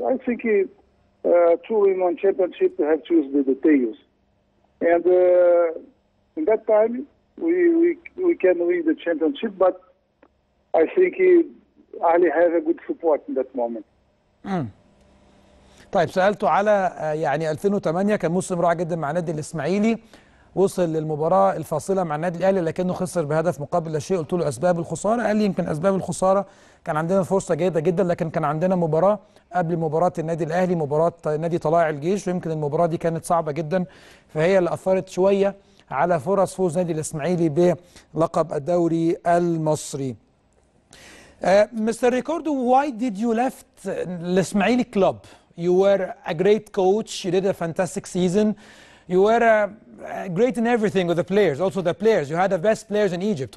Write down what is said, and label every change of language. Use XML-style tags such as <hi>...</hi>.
<en>I think to win one championship, they have to use the details. And in that time, we can win the championship, but I think Ali has a good support in that moment.</en> <ar>طيب سألته على يعني 2008 كان موسم رائع جدا مع نادي الاسماعيلي، وصل للمباراة الفاصلة مع النادي الأهلي لكنه خسر بهدف مقابل لا شيء. قلت له أسباب الخسارة، قال لي يمكن أسباب الخسارة كان عندنا فرصة جيدة جدا، لكن كان عندنا مباراة قبل مباراة النادي الأهلي، مباراة نادي طلائع الجيش، ويمكن المباراة دي كانت صعبة جدا، فهي اللي أثرت شوية على فرص فوز نادي الإسماعيلي بلقب الدوري المصري.</ar> <en>Mr. Ricardo, why did you left الإسماعيلي club? You were a great coach, you did a fantastic season, you were great in everything with the players, also the players. You had the best players in Egypt.</en>